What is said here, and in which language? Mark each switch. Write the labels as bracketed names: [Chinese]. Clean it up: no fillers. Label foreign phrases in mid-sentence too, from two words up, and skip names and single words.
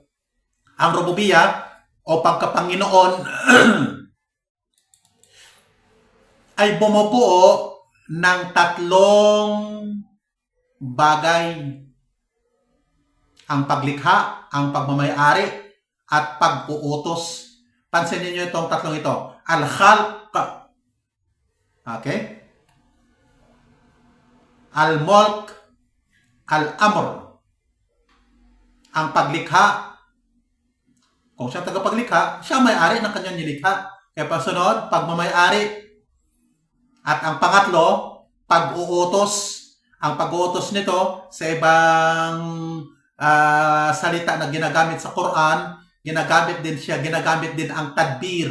[Filipino] Ang Rububiyyah o pagkapanginoon ay bumubuo ng tatlong bagay. Ang paglikha, ang pagmamay-ari, at pag-uutos. Pansinin niyo itong tatlong ito. [Arabic] الخلق. Okay? الملك. الأمر. [Filipino] Ang paglikha. Kung siya tagapaglikha, siya may-ari ng kanyang nilikha. Kaya pasunod, pagmamay-ari. At ang pangatlo, pag-uutos. Ang pag-uutos nito sa ibang salita na ginagamit sa Quran, ginagamit din ang tadbir.